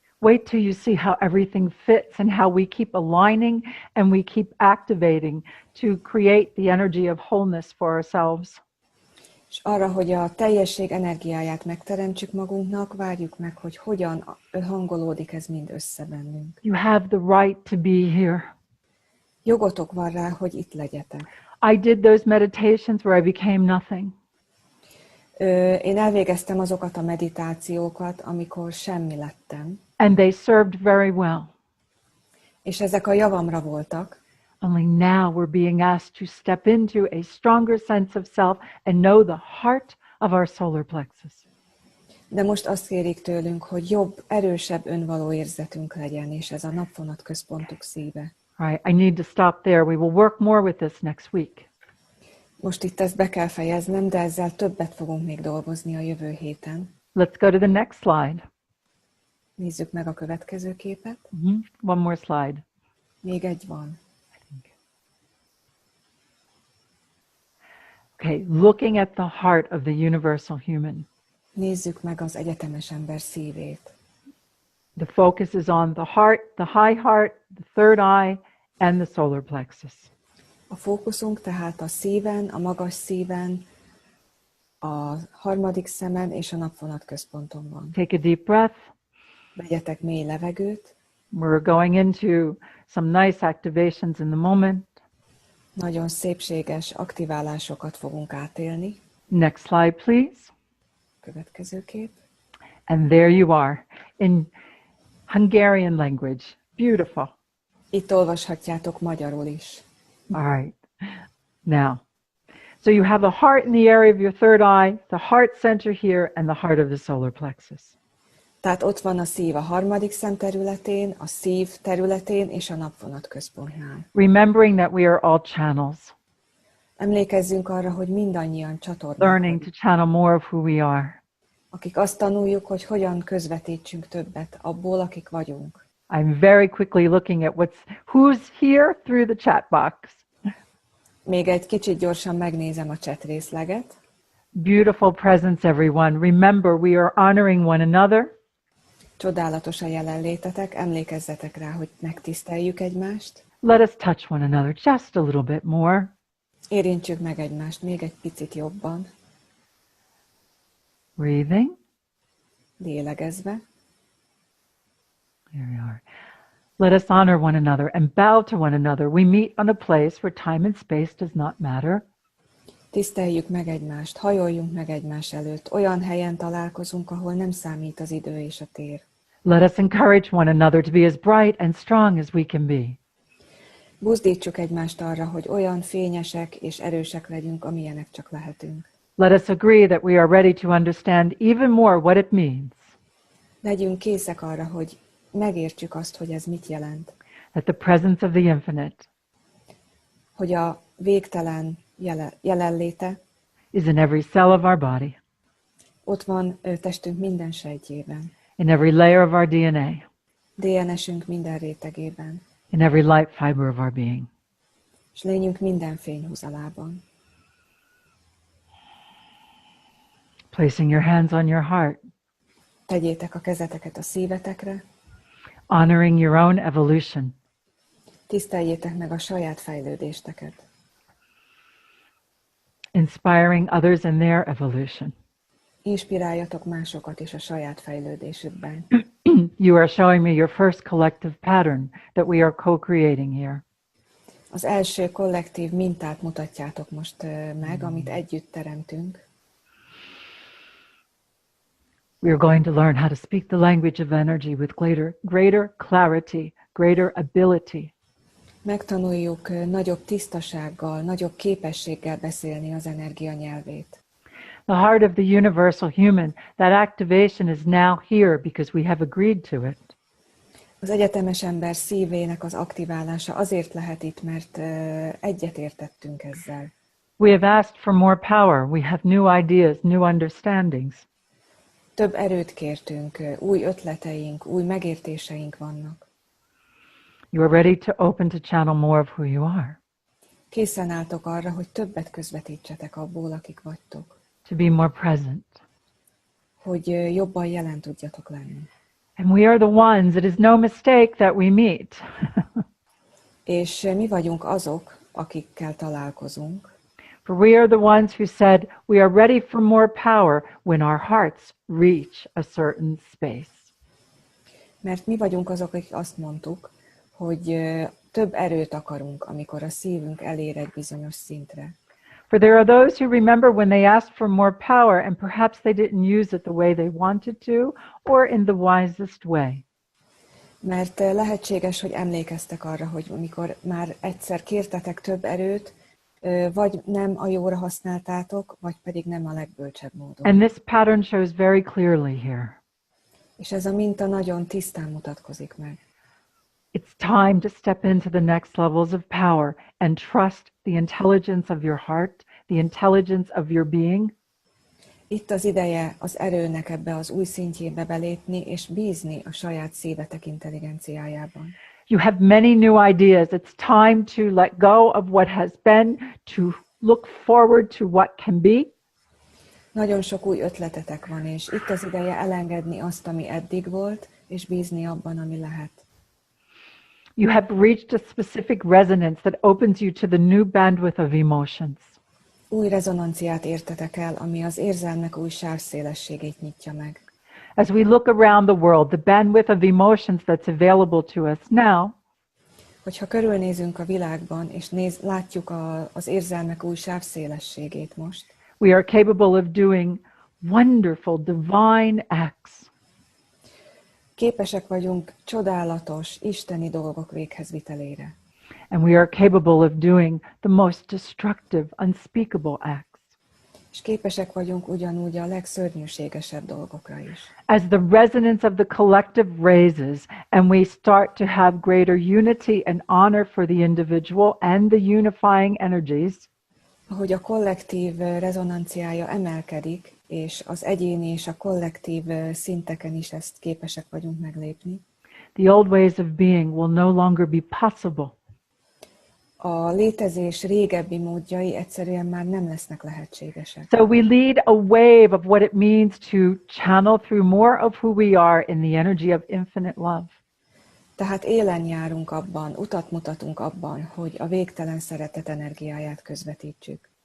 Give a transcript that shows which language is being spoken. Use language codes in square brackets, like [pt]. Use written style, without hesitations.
[en] Wait till you see how everything fits and how we keep aligning and we keep activating to create the energy of wholeness for ourselves. [hu] És arra, hogy a teljesség energiáját megteremtsük magunknak, várjuk meg, hogy hogyan hangolódik ez mind össze bennünk. [en] You have the right to be here. [hu] Jogotok van rá, hogy itt legyetek. [en] I did those meditations where I became nothing. [hu] Én elvégeztem azokat a meditációkat, amikor semmi lettem. [en] And they served very well. [hu] És ezek a javamra voltak. [en] Only now we're being asked to step into a stronger sense of self and know the heart of our solar plexus. [hu] De most azt kérik tőlünk, hogy jobb, erősebb önvaló érzetünk legyen, és ez a napvonatközpontok szíve. [en] Right, I need to stop there. We will work more with this next week. [hu] Most itt ezt be kell fejeznem, de ezzel többet fogunk még dolgozni a jövő héten. [en] Let's go to the next slide. [hu] Nézzük meg a következő képet. [en] One more slide. [hu] Még egy van. [en] Okay, looking at the heart of the universal human. [hu] Nézzük meg az egyetemes ember szívét. [en] The focus is on the heart, the high heart, the third eye, and the solar plexus. [hu] A fókuszunk tehát a szíven, a magas szíven, a harmadik szemen és a napvonatközponton van. [en] Take a deep breath. [hu] Vegyetek mély levegőt. [en] We're going into some nice activations in the moment. [hu] Nagyon szépséges aktiválásokat fogunk átélni. [en] Next slide, please. [hu] Következő kép. [en] And there you are, in Hungarian language. Beautiful. [hu] Itt olvashatjátok magyarul is. [en] All right. Now, so you have the heart in the area of your third eye, the heart center here, and the heart of the solar plexus. [hu] Tehát ott van a szív a harmadik szem területén, a szív területén és a napvonatközpontnál. [en] Remembering that we are all channels. [hu] Emlékezzünk arra, hogy mindannyian csatornák [en] Learning to [hu] vagyunk, [en] channel more of who we are. [hu] akik azt tanuljuk, hogy hogyan közvetítsünk többet abból, akik vagyunk. [en] I'm very quickly looking at who's here through the chat box. [hu] Még egy kicsit gyorsan megnézem a chat részleget. [en] Beautiful presence, everyone. Remember, we are honoring one another. [hu] Csodálatos a jelenlétetek, emlékezzetek rá, hogy megtiszteljük egymást. [en] Let us touch one another just a little bit more. [hu] Érintsük meg egymást még egy picit jobban. [en] Breathing. [hu] Lélegezve. [en] There we are. Let us honor one another and bow to one another. We meet on a place where time and space does not matter. [hu] Tiszteljük meg egymást, hajoljunk meg egymás előtt. Olyan helyen találkozunk, ahol nem számít az idő és a tér. [en] Let us encourage one another to be as bright and strong as we can be. [hu] Buzdítsuk egymást arra, hogy olyan fényesek és erősek legyünk, amilyenek csak lehetünk. [en] Let us agree that we are ready to understand even more what it means. [hu] Legyünk készek arra, hogy megértsük azt, hogy ez mit jelent. [en] That the presence of the infinite [hu] Hogy a végtelen jelenléte [en] is in every cell of our body, [hu] ott van testünk minden sejtjében, [en] in every layer of our DNA, [hu] DNS-ünk minden rétegében, [en] in every light fiber of our being. [hu] és lényünk minden fényhúzalában. [en] Placing your hands on your heart, [hu] Tegyétek a kezeteket a szívetekre, [en] honoring your own evolution. [hu] tiszteljétek meg a saját fejlődésteket. [en] Inspiring others in their evolution. [hu] Inspiráljatok másokat is a saját fejlődésükben. [en] You are showing me your first collective pattern that we are co-creating here. [hu] Az első kollektív mintát mutatjátok most meg, amit együtt teremtünk. [en] We are going to learn how to speak the language of energy with greater clarity, greater ability. [hu] Megtanuljuk nagyobb tisztasággal, nagyobb képességgel beszélni az energia nyelvét. [en] The heart of the universal human, that activation is now here because we have agreed to it. [hu] Az egyetemes ember szívének az aktiválása azért lehet itt, mert egyetértettünk ezzel. [en] We have asked for more power. We have new ideas, new understandings. [hu] Több erőt kértünk, új ötleteink, új megértéseink vannak. [en] You are ready to open to channel more of who you are. [hu] Készen álltok arra, hogy többet közvetítsetek abból, akik vagytok. [en] To be more present. [hu] Hogy jobban jelen tudjatok lenni. [en] And we are the ones, it is no mistake that we meet. [hu] És mi vagyunk azok, akikkel találkozunk. [en] For we are the ones who said we are ready for more power when our hearts reach a certain space. [hu] Mert mi vagyunk azok, akik azt mondtuk, hogy több erőt akarunk, amikor a szívünk elér egy bizonyos szintre. [en] For there are those who remember when they asked for more power and perhaps they didn't use it the way they wanted to or in the wisest way. [hu] Mert lehetséges, hogy emlékeztek arra, hogy amikor már egyszer kértetek több erőt, vagy nem a jóra használtátok, vagy pedig nem a legbölcsebb módon. [en] And this pattern shows very clearly here. [hu] És ez a minta nagyon tisztán mutatkozik meg. [en] It's time to step into the next levels of power and trust the intelligence of your heart, the intelligence of your being. [hu] Itt az ideje az erőnek ebbe az új szintjébe belépni, és bízni a saját szívetek intelligenciájában. [en] You have many new ideas. It's time to let go of what has been, to look forward to what can be. [hu] Nagyon sok új ötletetek van, és itt az ideje elengedni azt, ami eddig volt, és bízni abban, ami lehet. [en] You have reached a specific resonance that opens you to the new bandwidth of emotions. [hu] Új rezonanciát értetek el, ami az érzelmek új sávszélességét nyitja meg. [en] As we look around the world, the bandwidth of emotions that's available to us now, [hu] Hogyha körülnézünk a világban, és látjuk az érzelmek új sávszélességét most, [en] we are capable of doing wonderful, divine acts. [hu] képesek vagyunk csodálatos, isteni dolgok véghezvitelére. [en] And we are capable of doing the most destructive, unspeakable acts. [hu] És képesek vagyunk ugyanúgy a legszörnyűségesebb dolgokra is. [en] As the resonance of the collective raises and we start to have greater unity and honor for the individual and the unifying energies, [hu] Ahogy a kollektív rezonanciája emelkedik, és az egyéni és a kollektív szinteken is ezt képesek vagyunk meglépni, [en] the old ways of being will no longer be possible. [hu] a létezés régebbi módjai egyszerűen már nem lesznek lehetségesek. [en] So we lead a wave of what it means to channel through more of who we are in the energy of infinite love. [hu] Tehát élen járunk abban, utat mutatunk abban, hogy a végtelen szeretet energiáját közvetítsük.